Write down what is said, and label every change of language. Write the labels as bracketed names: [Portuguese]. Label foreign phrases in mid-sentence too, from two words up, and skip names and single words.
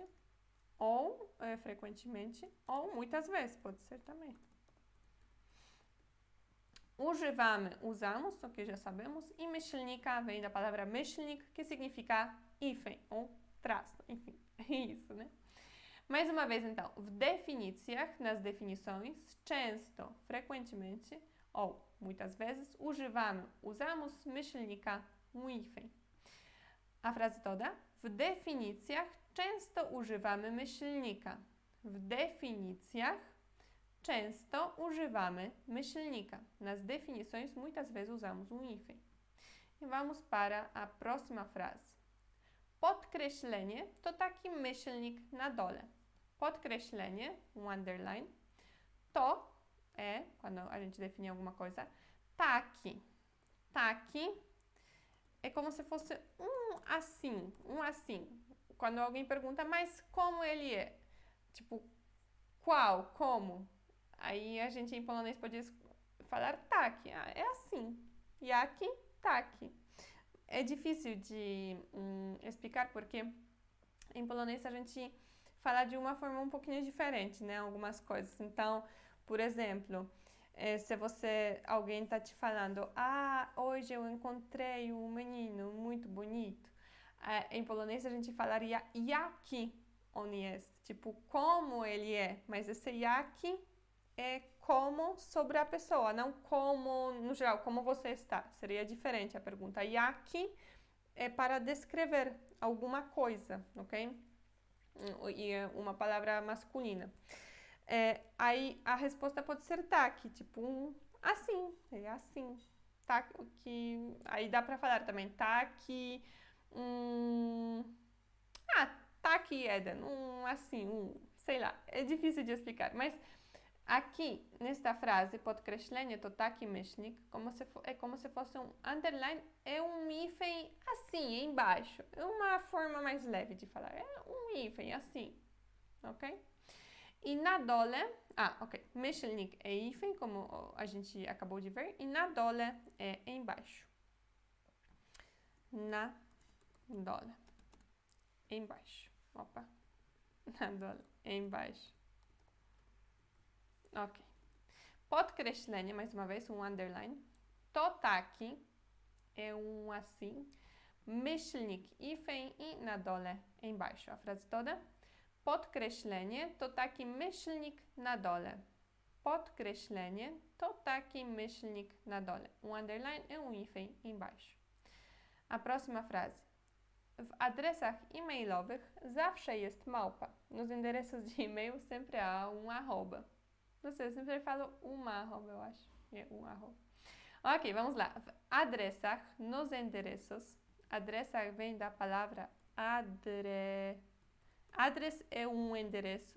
[Portuguese] Ou frequentemente, ou muitas vezes, pode ser também. Używamy, usamos, o que já sabemos, e myślnika vem da palavra myślnik, que significa hífen ou traço, enfim, é isso, né? Mais uma vez, então, [Polish] w definicjach, [Portuguese] nas definições, [Polish] często, [Portuguese] frequentemente, ou muitas vezes, usamos myślnika, hífen. A frase toda, [Polish] w definicjach często używamy myślnika. W definicjach często używamy myślnika. [Portuguese] Nas definições, muitas vezes usamos hífen. E vamos para a próxima frase. [Polish] Podkreślenie to taki myślnik na dole. [Portuguese] Podkreślenie, underline, to é, quando a gente define alguma coisa, taki. Taki é como se fosse assim. Quando alguém pergunta, mas como ele é? Tipo, qual, como? Aí a gente em polonês pode falar taki, é assim. [Polish] Jaki, taki. [Portuguese] É difícil de explicar porque em polonês a gente fala de uma forma um pouquinho diferente, né? Algumas coisas. Então, por exemplo, se alguém está te falando, hoje eu encontrei um menino muito bonito. Em polonês a gente falaria [Polish] jaki on jest, [Portuguese] tipo, como ele é. Mas esse jaki é como sobre a pessoa, não como no geral, como você está. Seria diferente a pergunta. Jaki é para descrever alguma coisa, ok? E é uma palavra masculina. Aí a resposta pode ser taki, tipo assim, é assim. Taki, aí dá para falar também [Polish] taki, taki jeden, [Portuguese] assim, sei lá, é difícil de explicar, mas aqui, nesta frase, [Polish] podkreślenie to taki myślnik, [Portuguese] é como se fosse um underline, é um hífen assim, embaixo. É uma forma mais leve de falar, é um hífen assim, ok? E [Polish] na dole, [Portuguese] ok, myślnik é hífen, como a gente acabou de ver, e [Polish] na dole [Portuguese] é embaixo. [Polish] Na dole, embaixo. [Portuguese] Opa, [Polish] na dole, [Portuguese] embaixo. Ok. Podkreślenie, mais uma vez, um underline. [Polish] To taki [Portuguese] é um assim. Myślnik, hífen e [Polish] na dole, [Portuguese] embaixo. A frase toda. [Polish] Podkreślenie to taki myślnik na dole. Podkreślenie to taki myślnik na dole. [Portuguese] Um underline e um hífen embaixo. A próxima frase. [Polish] W adresach e-mailowych zawsze jest małpa. [Portuguese] Nos endereços de e-mail sempre há um arroba. Não sei, eu sempre falo uma arroba, eu acho. É um arroba. Ok, vamos lá. [Polish] W adresach, [Portuguese] nos endereços. Adresach vem da palavra Adres é um endereço.